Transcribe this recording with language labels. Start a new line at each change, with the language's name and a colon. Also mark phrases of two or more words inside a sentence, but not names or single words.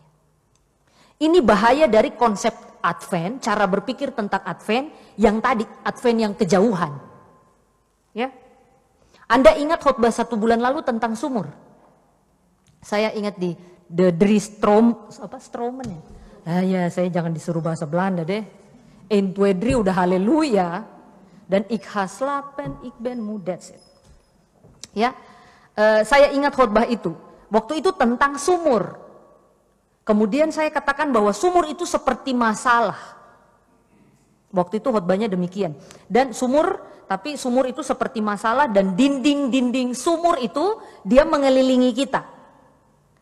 Indonesian: Ini bahaya dari konsep Advent, cara berpikir tentang Advent yang tadi, Advent yang kejauhan. Ya. Anda ingat khotbah 1 bulan lalu tentang sumur? Saya ingat di The Stromen ya. Ya, saya jangan disuruh bahasa Belanda deh.
Dutch: Eén, twee, drie
Indonesian: udah haleluya.
Dutch: Dan ik ga slapen, ik ben moe,
English: that's it.
Indonesian: Ya, saya ingat khotbah itu. Waktu itu tentang sumur. Kemudian saya katakan bahwa sumur itu seperti masalah. Waktu itu khotbahnya demikian. Dan tapi sumur itu seperti masalah dan dinding-dinding sumur itu dia mengelilingi kita.